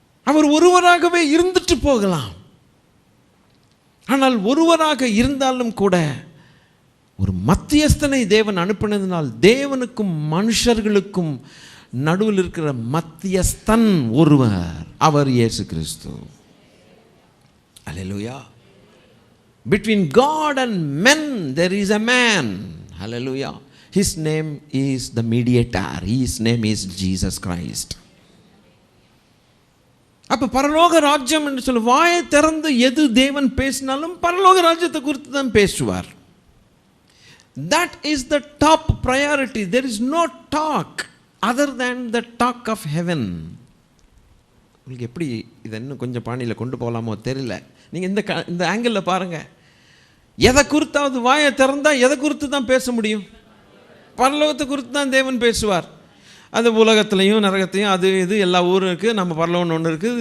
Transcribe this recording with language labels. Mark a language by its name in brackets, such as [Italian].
[Tamil] அவர் ஒருவராகவே இருந்துட்டு போகலாம். ஆனால் ஒருவராக இருந்தாலும் கூட ஒரு மத்தியஸ்தனை தேவன் அனுப்பினதினால் தேவனுக்கும் மனுஷர்களுக்கும் நடுவில் இருக்கிற மத்தியஸ்தன் ஒருவர், அவர் இயேசு கிறிஸ்து. ஹல்லேலூயா. [English] Between God and men there is a man. Hallelujah. His name is the mediator. His name is Jesus Christ. [Tamil] அப்போ பரலோக ராஜ்யம் என்று சொல்ல வாயை திறந்து எது தேவன் பேசினாலும் பரலோக ராஜ்யத்தை குறித்து தான் பேசுவார். [English] That is the top priority. There is no talk other than the talk of heaven. [Tamil] உங்களுக்கு எப்படி இதை இன்னும் கொஞ்சம் பாணியில் கொண்டு போகலாமோ தெரியல. நீங்கள் இந்த ஆங்கிளில் பாருங்கள். எதை குறித்தாவது வாயை திறந்தால் எதை குறித்து தான் பேச முடியும்? பரலோகத்தை குறித்து தான் தேவன் பேசுவார். அது உலகத்துலேயும் நரகத்தையும் அது இது எல்லா ஊரும் இருக்குது, நம்ம பரலோகம்னு ஒன்று இருக்குது.